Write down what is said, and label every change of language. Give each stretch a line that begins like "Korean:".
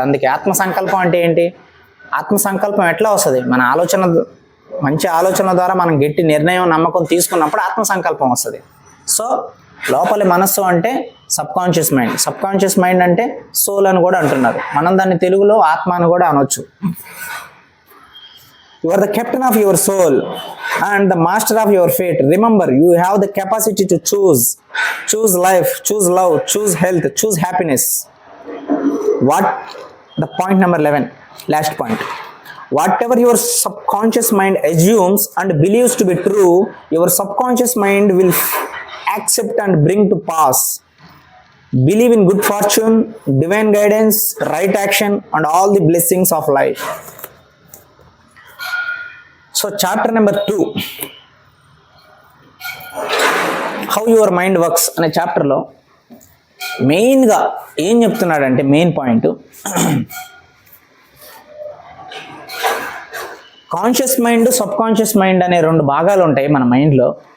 Telugu: అందుకే ఆత్మ సంకల్పం అంటే ఏంటి? ఆత్మ సంకల్పం ఎట్లా వస్తుంది? మన ఆలోచన, మంచి ఆలోచన ద్వారా మనం గట్టి నిర్ణయం నమ్మకం తీసుకున్నప్పుడు ఆత్మ సంకల్పం వస్తుంది. సో లోపలి మనస్సు అంటే sub conscious mind. Sub conscious mind అంటే సోల్ అని కూడా అంటున్నారు. మనం దాన్ని తెలుగులో ఆత్మ అని కూడా అనొచ్చు.
English: You are the captain of your soul and the master of your fate. Remember, you have the capacity to choose. Choose life, choose love, choose health, choose happiness. What? The point number 11, last point. Whatever your subconscious mind assumes and believes to be true, your subconscious mind will accept and bring to pass. Believe in good fortune, divine guidance, right action, and all the blessings of life. So chapter number 2, how your mind works
Telugu: అనే చాప్టర్లో మెయిన్గా ఏం చెప్తున్నాడంటే, main point, conscious mind, sub conscious mind అనే రెండు భాగాలు ఉంటాయి మన మైండ్లో.